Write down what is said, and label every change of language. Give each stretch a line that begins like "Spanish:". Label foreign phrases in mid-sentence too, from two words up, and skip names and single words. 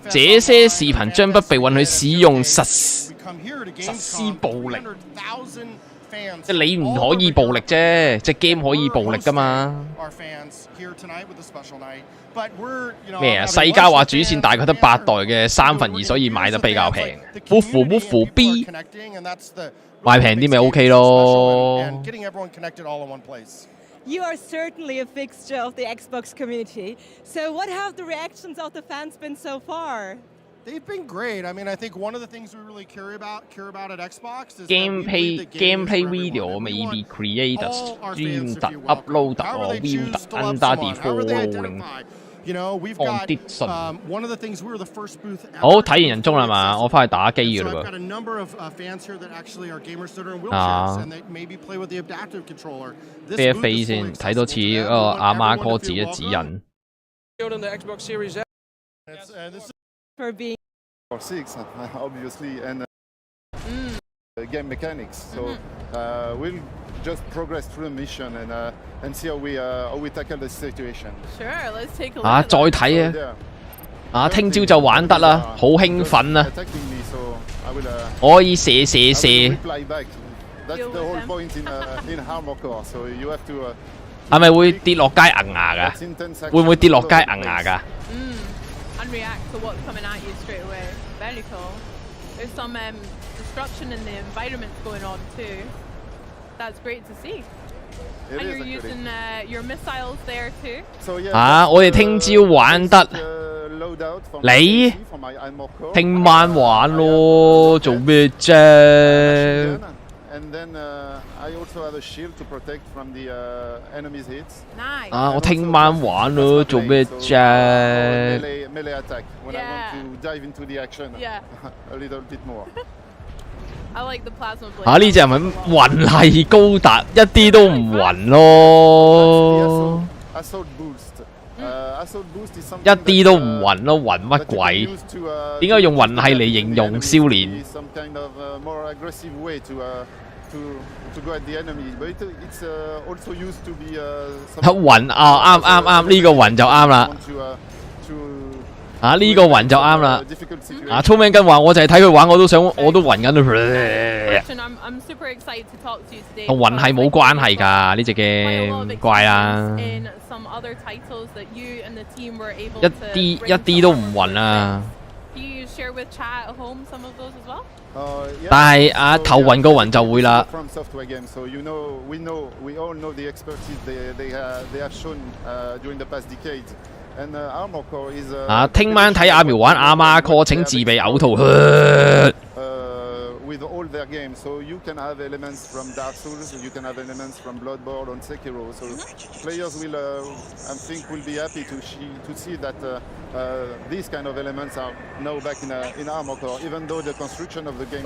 Cantonese: 這些視頻將不被允許使用實施暴力，即係你唔可以暴力啫，隻 game 可以暴力噶嘛？咩啊？世嘉話主線大概得8代嘅2/3，所以買得比較平。Move B 買平啲咪 OK 咯。
English: You are certainly a fixture of the Xbox community. So what have the reactions of the fans been so far? They've been great. I mean, I think one of the things we really care about at Xbox is gameplay video may be created, streamed, uploaded, or viewed under the following conditions. One of the things we were the first booth.
Cantonese: 好，睇完人中啦嘛，我翻去打機㗎啦噃。
English: Got a number of fans here that actually are gamers that are in wheelchairs and they maybe play with the adaptive controller.
Cantonese: 飛一飛先，睇多次嗰個阿媽哥自己指引。
English: For being 6, obviously, and game mechanics. So we'll just progress through the mission and see how we tackle the situation. Sure, let's take a look.
Cantonese: 再睇啊！聽朝就玩得啦，好興奮啊！我可以射。
English: That's the whole point in HoloCure. So you have to.
Cantonese: 係咪會跌落街硬牙㗎？會唔會跌落街硬牙㗎
English: ？And react to what's coming at you straight away. Very cool. There's some destruction in the environment going on too. That's great to see. And you're using your missiles there too.
Cantonese: 我哋聽朝玩得，你聽晚玩咯，做咩啫？
English: And then I also have a shield to protect from the enemy's hits. Nice.
Cantonese: 我聽晚玩咯，做咩啫
English: ？Melee attack when I want to dive into the action. Yeah. A little bit more. I like the plasma blade.
Cantonese: 呢隻係咪雲係高達？一啲都唔暈咯。
English: Assault boost. Assault boost is something
Cantonese: 一啲都唔暈咯，暈乜鬼？點解用雲係嚟形容少年？
English: Some kind of more aggressive way to go at the enemy, but it's also used to be.
Cantonese: 雲啱，呢個雲就啱啦。 啊呢個暈就啱啦。啊，聰明跟話我就係睇佢玩，我都暈緊。同暈係冇關係㗎，呢隻 game 怪啦。一啲都唔暈啊！但係啊頭暈個暈就會啦。啊！聽晚睇阿苗玩阿媽 call， 請自備嘔吐。
English: With all their games, so you can have elements from Dark Souls, you can have elements from Bloodborne and Sekiro. So players will, I think, will be happy to see that these kind of elements are now back in Armored Core, even though the construction of the game.